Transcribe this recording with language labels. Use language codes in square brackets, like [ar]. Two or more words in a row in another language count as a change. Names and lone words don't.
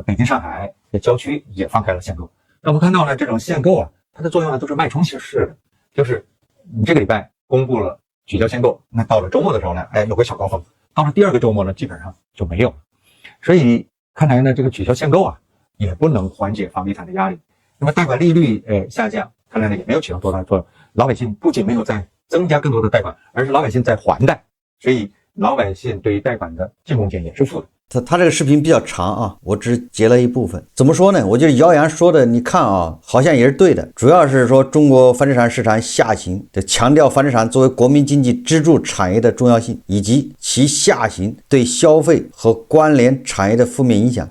[zh] 北京、上海的郊區也放開了限購。那我們看到呢，這種限購它的作用呢都是脈衝式的，就是你這個禮拜公布了取消限購，那到了周末的時候呢，有個小高峰，到了第2個周末呢，基本上就沒有了。所以看來呢，這個取消限購也不能緩解房地產的壓力。那麼貸款利率下降，看來呢也沒有起到多大的作用。老百姓不僅沒有再增加更多的貸款，而是老百姓在還貸，所以老百姓對於貸款的淨貢獻也是負的。他這個視頻比較長我只截了一部分。怎麼說呢？我覺得姚洋說的，你看好像也是對的。主要是說中國房地產市場下行，強調房地產作為國民經濟支柱產業的重要性，以及其下行對消費和關聯產業的負面影響。